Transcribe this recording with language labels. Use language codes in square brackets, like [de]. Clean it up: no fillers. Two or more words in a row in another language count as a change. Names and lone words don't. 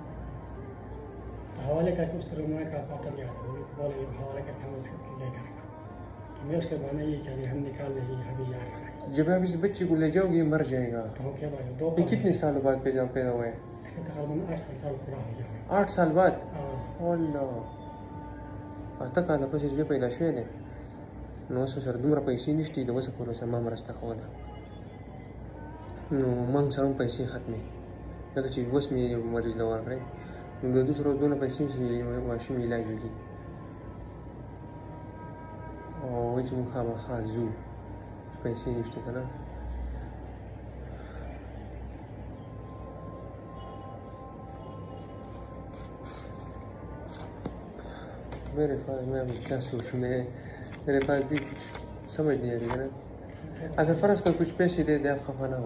[ur] حوالے کر کے اس طرح کا پتہ نہیں آتا بولے حوالے کر کے ہم اس کو کیا کریں گا میں اس کا مانا یہ چاہیے ہم نکال لیں گے ابھی جا رہے ہیں جب آپ اس بچے کو لے جاؤ گے یہ مر جائے گا یہ کتنے سالوں بعد پیدا ہوا ہے تقریباً 8 سال پورا ہو گیا 8 سال بعد [ps] الله اته کاله پسې زوی پیدا شوی دی نو اوس سره دومره پیسې نشته د اوسه پورې سره ما مرسته کوله نو موږ سره هم پیسې ختمې ځکه چې اوس مې یو مریض له ورکړی نو د دوی سره دونه پیسې چې ماشوم علاج وکړي او وایي چې موږ خامخا ځو پیسې نشته که نه [ur] میرے پاس میں کیا سوچوں میرے پاس بھی سمجھ نہیں آ رہی ہے نا اگر فرض کر کچھ پیسے دے دیں آپ خفا نہ ہو